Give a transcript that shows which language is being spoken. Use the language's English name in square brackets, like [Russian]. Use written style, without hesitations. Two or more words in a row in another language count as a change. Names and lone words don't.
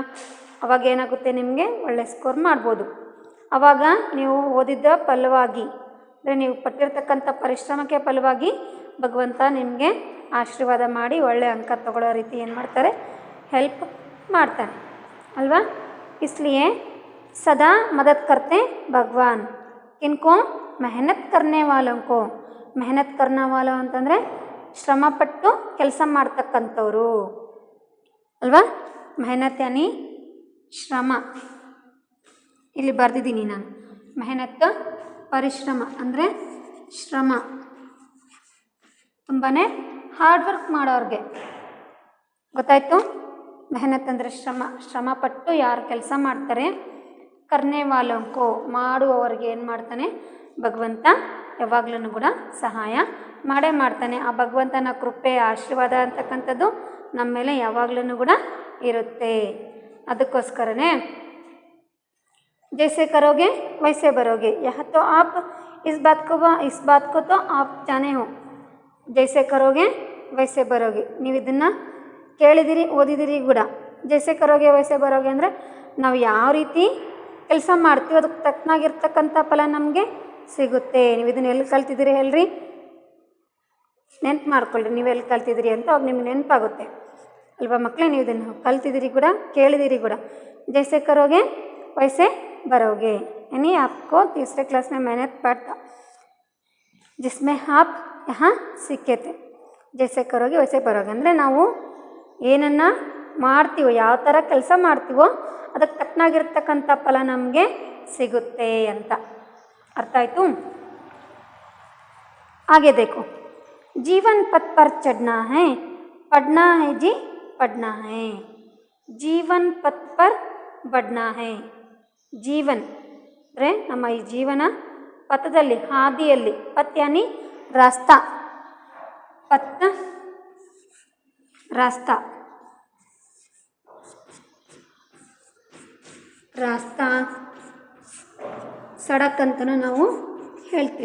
[Kannada] ಅವಾಗ ಏನಾಗುತ್ತೆ, ನಿಮಗೆ ಒಳ್ಳೆ ಸ್ಕೋರ್ ಮಾಡ್ಬೋದು. ಆವಾಗ ನೀವು ಓದಿದ್ದ ಫಲವಾಗಿ, ಅಂದರೆ ನೀವು ಪಟ್ಟಿರ್ತಕ್ಕಂಥ ಪರಿಶ್ರಮಕ್ಕೆ ಫಲವಾಗಿ ಭಗವಂತ ನಿಮಗೆ ಆಶೀರ್ವಾದ ಮಾಡಿ ಒಳ್ಳೆ ಅಂಕ ತಗೊಳ್ಳೋ ರೀತಿ ಏನು ಮಾಡ್ತಾರೆ, ಹೆಲ್ಪ್ ಮಾಡ್ತಾನೆ ಅಲ್ವಾ. [Hindi] इसलिए सदा मदद करते भगवान किनको, मेहनत करने वालों को. मेहनत करने वालों [Kannada] ಅಂತಂದರೆ ಶ್ರಮಪಟ್ಟು ಕೆಲಸ ಮಾಡ್ತಕ್ಕಂಥವ್ರು ಅಲ್ವಾ. [Hindi] मेहनत यानी [Kannada] ಶ್ರಮ, ಇಲ್ಲಿ ಬರೆದಿದ್ದೀನಿ ನಾನು. ಮೆಹನತ್ ಪರಿಶ್ರಮ ಅಂದರೆ ಶ್ರಮ, ತುಂಬಾ [English] hard work [Kannada] ಮಾಡೋರಿಗೆ ಗೊತ್ತಾಯಿತು. ಮೆಹನತ್ ಅಂದರೆ ಶ್ರಮಪಟ್ಟು ಯಾರು ಕೆಲಸ ಮಾಡ್ತಾರೆ, [Hindi] करने वालों को [Kannada] ಮಾಡುವವರಿಗೆ ಏನು ಮಾಡ್ತಾನೆ ಭಗವಂತ ಯಾವಾಗಲೂ ಕೂಡ ಸಹಾಯ ಮಾಡ್ತಾನೆ. ಆ ಭಗವಂತನ ಕೃಪೆ ಆಶೀರ್ವಾದ ಅಂತಕ್ಕಂಥದ್ದು ನಮ್ಮ ಮೇಲೆ ಯಾವಾಗಲೂ ಕೂಡ ಇರುತ್ತೆ. [Hindi] ಅದಕ್ಕೋಸ್ಕರನೇ जैसे करोगे वैसे भरोगे, यह तो आप इस बात को तो आप जाने हो. जैसे करोगे वैसे भरोगे, [Kannada] ನೀವು ಇದನ್ನು ಕೇಳಿದಿರಿ ಓದಿದಿರಿ ಕೂಡ. [Hindi] जैसे करोगे वैसे भरोगे [Kannada] ಅಂದರೆ ನಾವು ಯಾವ ರೀತಿ ಕೆಲಸ ಮಾಡ್ತೀವಿ ಅದಕ್ಕೆ ತಕ್ಕನಾಗಿರ್ತಕ್ಕಂಥ ಫಲ ನಮಗೆ ಸಿಗುತ್ತೆ. ನೀವು ಇದನ್ನು ಎಲ್ಲಿ ಕಲ್ತಿದ್ದೀರಿ ಹೇಳ್ರಿ, ನೆನ್ಪು ಮಾಡ್ಕೊಳ್ರಿ, ನೀವು ಎಲ್ಲಿ ಕಲ್ತಿದ್ದೀರಿ ಅಂತ ಅವಾಗ ನಿಮ್ಗೆ ನೆನಪಾಗುತ್ತೆ ಅಲ್ವಾ ಮಕ್ಕಳೇ. ನೀವು ಇದನ್ನು ಕಲ್ತಿದ್ದೀರಿ ಕೂಡ ಕೇಳಿದಿರಿ ಕೂಡ. [Hindi] जैसे करोगे वैसे भरोगे यानी आपको तीसरे क्लास में मेहनत पढ़ता जिसमें आप यहाँ सीखे थे. जैसे करोगे वैसे भरोगे ಅಂದರೆ ನಾವು ಏನನ್ನು ಮಾಡ್ತೀವೋ, ಯಾವ ಥರ ಕೆಲಸ ಮಾಡ್ತೀವೋ ಅದಕ್ಕೆ ತಕ್ಕನಾಗಿರ್ತಕ್ಕಂಥ ಫಲ ನಮಗೆ ಸಿಗುತ್ತೆ ಅಂತ ಅರ್ಥ ಆಯಿತು. आगे देखो, जीवन पथ पर चढ़ना है, पढ़ना है जी पढ़ना है. जीवन पथ पर बढ़ना है. [Kannada] ಜೀವನ್ ಅಂದರೆ ನಮ್ಮ ಈ ಜೀವನ ಪಥದಲ್ಲಿ, ಹಾದಿಯಲ್ಲಿ, [Hindi] पथ यानी रास्ता, पथ रास्ता, रास्ता सड़क [Kannada] ಅಂತಲೂ ನಾವು ಹೇಳ್ತೀವಿ.